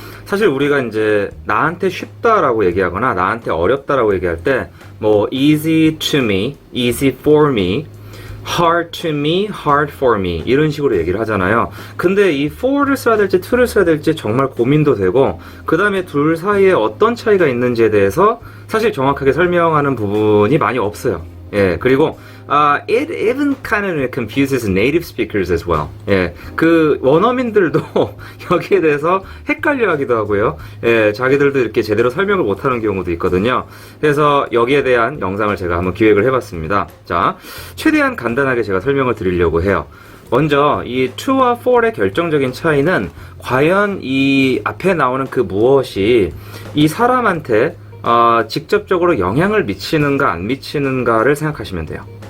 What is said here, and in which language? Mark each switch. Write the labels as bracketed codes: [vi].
[ko] 사실 우리가 이제 나한테 쉽다라고 얘기하거나 나한테 어렵다라고 얘기할 때 뭐 [en] easy to me, easy for me, [ko] hard to me, hard for me 이런 식으로 얘기를 하잖아요. 근데 이 for를 써야 될지 to를 써야 될지 정말 고민도 되고, 그 다음에 둘 사이에 어떤 차이가 있는지에 대해서 사실 정확하게 설명하는 부분이 많이 없어요. 예, 그리고 [en] it even kind of confuses native speakers as well. [ko] 예, 그 원어민들도 여기에 대해서 헷갈려하기도 하고요. 예, 자기들도 이렇게 제대로 설명을 못하는 경우도 있거든요. 그래서 여기에 대한 영상을 제가 한번 기획을 해봤습니다. 자, 최대한 간단하게 제가 설명을 드리려고 해요. 먼저 이 to와 for의 결정적인 차이는 과연 이 앞에 나오는 그 무엇이 이 사람한테 직접적으로 영향을 미치는가 안 미치는가를 생각하시면 돼요.